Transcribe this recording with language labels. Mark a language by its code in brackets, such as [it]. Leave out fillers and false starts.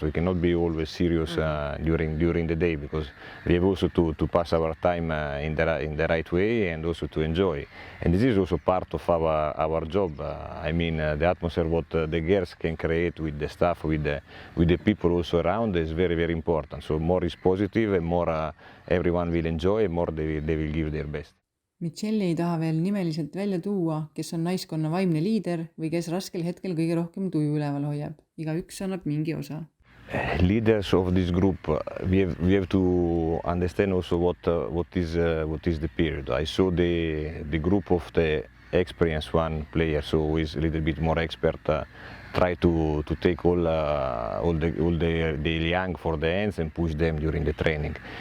[en] We cannot be always serious during the day, because we have also to pass our time in the right way and also to enjoy. And this is also part of our job. I mean, the atmosphere what the girls can create with the staff, with the people also around is very important. So more is positive and more everyone will enjoy, more they will give their best. [et] Michelle ei taha veel nimeliselt välja tuua, kes on naiskonna vaimne liider või kes raskel hetkel kõige rohkem tuju üleval hoiab. Igaüks annab mingi osa. [en] Leaders of this group, we have to understand also what is the period. I saw the group of the experienced one player, so who is a little bit more expert, try to take all the young for the hands and push them during the training.